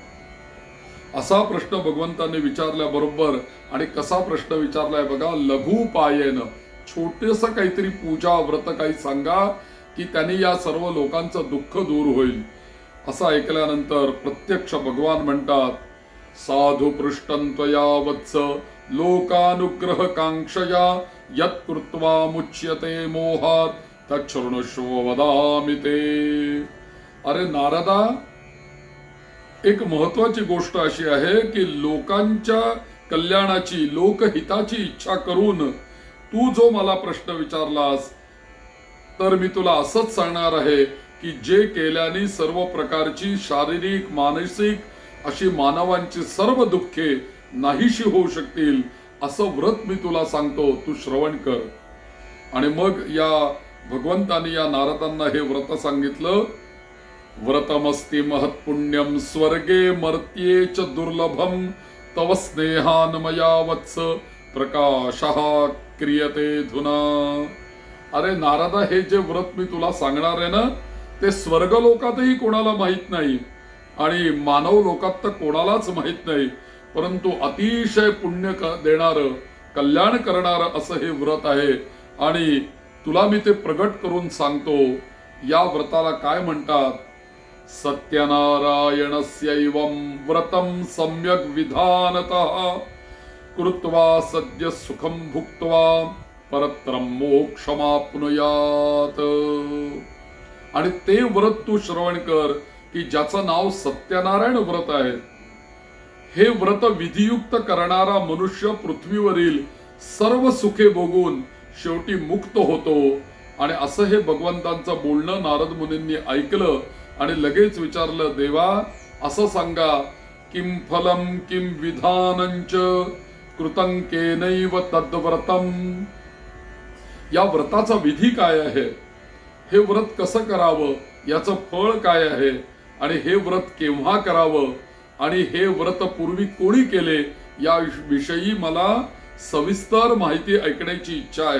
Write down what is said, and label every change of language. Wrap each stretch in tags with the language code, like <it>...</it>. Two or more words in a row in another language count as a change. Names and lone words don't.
<mr>असा प्रश्न भगवंतांनी विचारल्याबरोबर, आणि कसा प्रश्न विचारलाय बघा,</mr> <sa>लघु पायेन,</sa> <mr>छोटेस काहीतरी पूजा व्रत काही सांगा की त्यांनी या सर्व लोकांचं दुःख दूर होईल. असं ऐकल्यानंतर प्रत्यक्ष भगवान म्हणतात,</mr> <sa>साधु पृष्टं त्वया वत्स लोकानुग्रह कांक्षया यत् कृत्वा मुच्यते मोहात तच्छृणुष्व वदामि ते.</sa> <mr>अरे नारदा, एक महत्वाची गोष्ट अशी आहे की लोकांच्या कल्याणाची, लोकहिताची इच्छा करून तू जो मला प्रश्न विचारलास, तर मी तुला असंच सांगणार आहे की जे केल्याने सर्व प्रकारची शारीरिक, मानसिक अशी मानवांची सर्व दुःखे नाहीशी होऊ शकतील, असं व्रत मी तुला सांगतो, तू श्रवण कर. आणि मग या भगवंतांनी या नारदांना हे व्रत सांगितलं.</mr> <sa>व्रतमस्ति महत्पुण्यम स्वर्गे मर्त्ये च दुर्लभम तव स्नेहान मया वत्स प्रकाशः क्रियते धुना.</sa> <mr>अरे नारदा, हे जे व्रत मी तुला सांगणार आहे ना, ते स्वर्ग लोकातही कोणाला माहित नाही आणि मानव लोकात तर कोणालाच माहित नाही. परंतु अतिशय पुण्य देणारं, कल्याण करणारं असं हे व्रत आहे आणि तुला मी ते प्रगट करून सांगतो. या व्रताला काय म्हणतात?</mr> <sa>सत्यनारायणस्यैवं व्रतं सम्यक् विधानतः कृत्वा सद्य सुखं भुक्त्वा परत्रं मोक्षमाप्नुयात.</sa> <mr>आणि ते व्रत तू श्रवण कर की ज्याचं नाव सत्यनारायण व्रत आहे. हे व्रत विधियुक्त करणारा मनुष्य पृथ्वीवरील सर्व सुखे भोगून शेवटी मुक्त होतो. आणि असं हे भगवंतांचं बोलणं नारद मुनींनी ऐकलं आणि लगेच विचारलं, देवा असं सांगा,</mr> <sa>किम फलम किम विधानंच कृतं केनैव तद्व्रतम.</sa> <mr>या व्रताचा विधी काय आहे, हे व्रत कसं करावं, याचं फळ काय आहे, आणि हे व्रत केव्हा करावं, आणि हे व्रत पूर्वी कोणी केले, या विषयी मला सविस्तर माहिती ऐकण्याची इच्छा आहे.</mr>